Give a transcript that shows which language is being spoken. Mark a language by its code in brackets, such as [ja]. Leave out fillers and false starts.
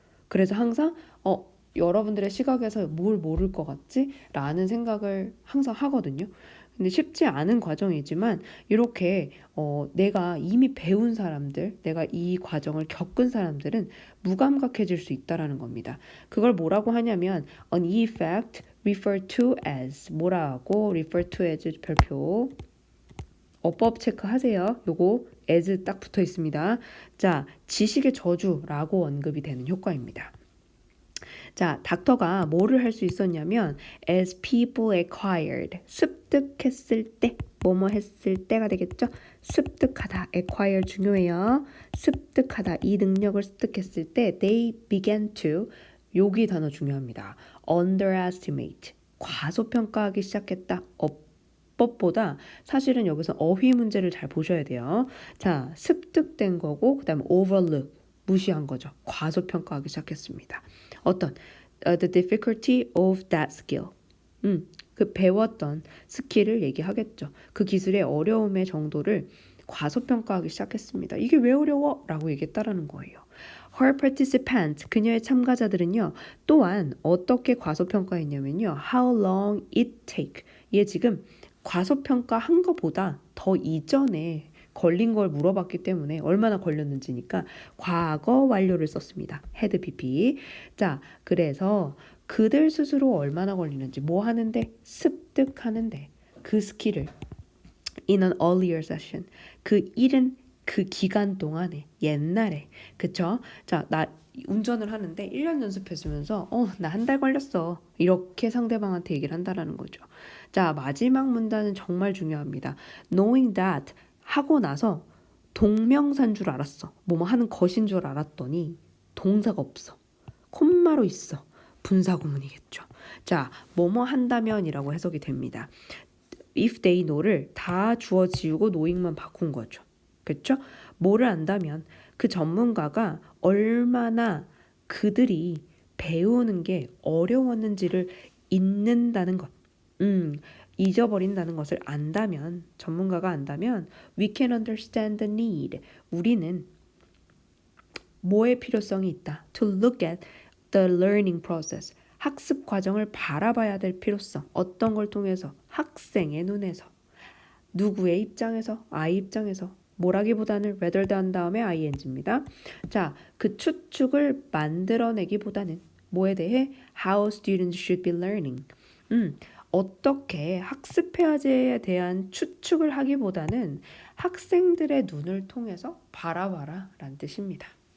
[ko] 그래서 항상 여러분들의 시각에서 뭘 모를 것 같지? 라는 생각을 항상 하거든요. 근데 쉽지 않은 과정이지만 이렇게 내가 이미 배운 사람들, 내가 이 과정을 겪은 사람들은 무감각해질 수 있다라는 겁니다. 그걸 뭐라고 하냐면 [en] an effect referred to as [ko] 뭐라고 refer to as 별표 어법 체크하세요. 요거 as 딱 붙어 있습니다. 자, 지식의 저주라고 언급이 되는 효과입니다. 자, 닥터가 뭐를 할 수 있었냐면 [en] as people acquired, [ko] 습득했을 때, 뭐뭐 했을 때가 되겠죠? 습득하다, acquire 중요해요. 습득하다, 이 능력을 습득했을 때 [en] they began to, [ko] 여기 단어 중요합니다. underestimate, 과소평가하기 시작했다. 법보다 사실은 여기서 어휘 문제를 잘 보셔야 돼요. 자, 습득된 거고 그 다음에 overlook, 무시한 거죠. 과소평가하기 시작했습니다. 어떤 [en] the difficulty of that skill. [ko] 그 배웠던 스킬을 얘기하겠죠. 그 기술의 어려움의 정도를 과소평가하기 시작했습니다. 이게 왜 어려워? 라고 얘기했다라는 거예요. [en] Her participants, [ko] 그녀의 참가자들은요. 또한 어떻게 과소평가했냐면요. [en] How long it take. [ko] 얘 지금 과소평가한 것보다 더 이전에 걸린 걸 물어봤기 때문에 얼마나 걸렸는지니까 과거 완료를 썼습니다. [en] had PP. [ko] 자, 그래서 그들 스스로 얼마나 걸리는지 뭐 하는데? 습득하는데 그 스킬을 [en] in an earlier session. [ko] 그 일은 그 기간 동안에 옛날에 그쵸? 자, 나 운전을 하는데 1년 연습했으면서 나 한 달 걸렸어. 이렇게 상대방한테 얘기를 한다라는 거죠. 자, 마지막 문단은 정말 중요합니다. knowing that 하고 나서 동명사인 줄 알았어. 뭐뭐 하는 것인 줄 알았더니 동사가 없어. 콤마로 있어. 분사구문이겠죠. 자, 뭐뭐 한다면이라고 해석이 됩니다. if they know를 다 주어 지우고 knowing만 바꾼 거죠. 그렇죠? 뭐를 안다면 그 전문가가 얼마나 그들이 배우는 게 어려웠는지를 잊는다는 것. 잊어버린다는 것을 안다면, 전문가가 안다면 [en] we can understand the need. [ko] 우리는 뭐의 필요성이 있다. [en] to look at the learning process. [ko] 학습 과정을 바라봐야 될 필요성. 어떤 걸 통해서? 학생의 눈에서. 누구의 입장에서? 아이 입장에서. 뭐라기보다는 rather than 다음에 ing입니다. 자, 그 추측을 만들어내기보다는 뭐에 대해? [en] How students should be learning. [ko] 어떻게 학습해야지에 대한 추측을 하기보다는 학생들의 눈을 통해서 바라봐라 라는 뜻입니다.